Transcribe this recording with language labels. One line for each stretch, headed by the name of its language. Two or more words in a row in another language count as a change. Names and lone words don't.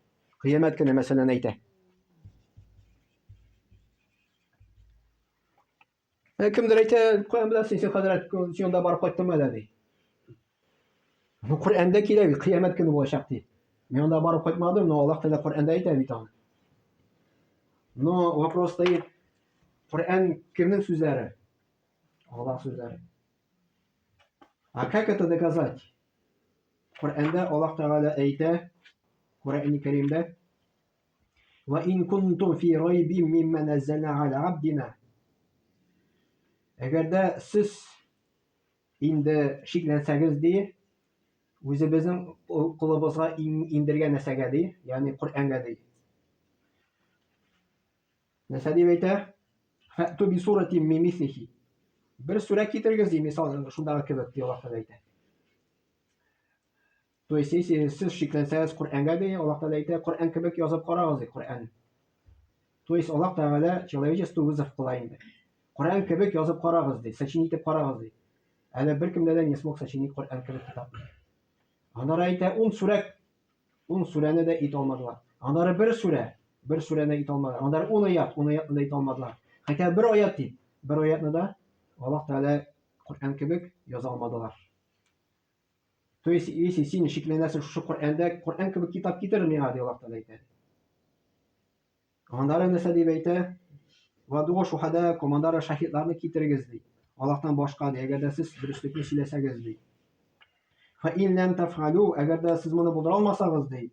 Tatar: Кыямәт көне мәсәлән әйтә. Кемдер әйтә, каян беләсең син хәзрәт, син анда барып кайттыңмы әле ди. Бу Коръәндә килә, кыямәт көне булачак ди. Мин анда барып кайтмадым, но Аллаһ Тәгалә Коръәндә әйтә бит аны.
Russian: Но вопрос стоит,
Tatar: Коръән кемнең сүзләре? Аллаһ сүзләре.
Russian: А как это доказать?
Tatar: Коръәндә Аллаһ Тәгалә әйтә, Коръән Кәримдә:
Arabic: "وإن كنتم في ريب مما نزلنا على عبدنا".
Tatar: Әгәр дә сез инде шикләнсәгез ди, үзебезнең кулыбызга индергән нәрсәгә ди, ягъни Коръәнгә ди. Нәрсә дип әйтә?
Arabic: "فأتوا بسورة من مثله".
Tatar: Бер сүрә китерегез ди, мисал шундагы кебек ди Аллаһ Тәгалә әйтә.
Russian: То есть, если
Tatar: сез шикләнсәгез Коръәнгә ди, Аллаһ Тәгалә әйтә, Коръән кебек язып карагыз ди, Коръән. То есть, Аллаһ Тәгалә
Russian: человечество вызов
Tatar: кыла инде. Коръән кебек язып карагыз ди, сочинить итеп карагыз ди. Әле беркемдә дә
Russian: не смог сочинить
Tatar: Коръән кебек китап. Аннары әйтә, 10 сүрәне дә ит алмадылар. Аннары бер сүрәне ит алмадылар. Аннары 10 аятны да ит алмадылар. Хәтта бер аят ди, бер аятны да Аллаһ Тәгалә Коръән кебек яза алмадылар.
Russian: То есть, если
Tatar: син шикләнәсең шушы Коръәндә, Коръән кебек китап китер миңа ди Аллаһ Тәгалә әйтә. Аннары нәрсә дип әйтә?
Arabic: "وادعوا شهداءكم",
Tatar: аннары шаһидларны китерегез ди. Аллаһтан башка ди, әгәр дә сез дөреслекне сөйләсәгез ди.
Arabic: "فإن لم تفعلوا",
Tatar: әгәр дә сез моны булдыра алмасагыз ди.